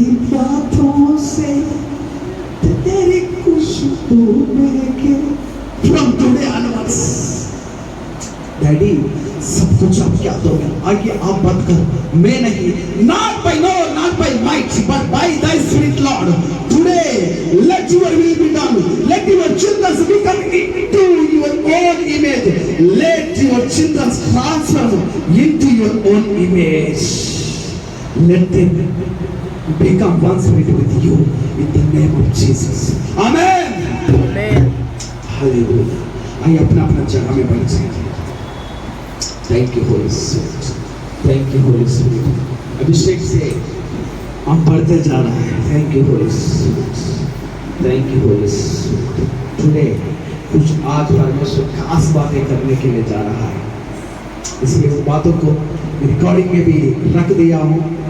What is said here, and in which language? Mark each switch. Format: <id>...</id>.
<hi>हाथों से तेरी खुशबू महके।</hi> <en>From today onwards,</en> <hi>डैडी सब कुछ आपके हाथों में, आगे आप बात कर, मैं नहीं,</hi> <en>not by no, not by might, but by thy spirit, Lord. Today, let your will be done. Let your children become into your own image. Let your children transform into your own image. Let them become one spirit with you in the name of Jesus. Amen. Amen. Hallelujah.</en> <hi>आइए अपना अपना जगह में बैठ जाइए।</hi> <en>Thank you Holy Spirit. Thank you Holy Spirit.</en> <hi>अभिषेक से हम बढ़ते जा रहे हैं।</hi> <en>Thank you Holy Spirit. Thank you Holy Spirit. Today</en> <hi>कुछ आज परमेश्वर खास बातें करने के लिए जा रहा है, इसलिए उन बातों को रिकॉर्डिंग में भी रख दिया हूँ।</hi>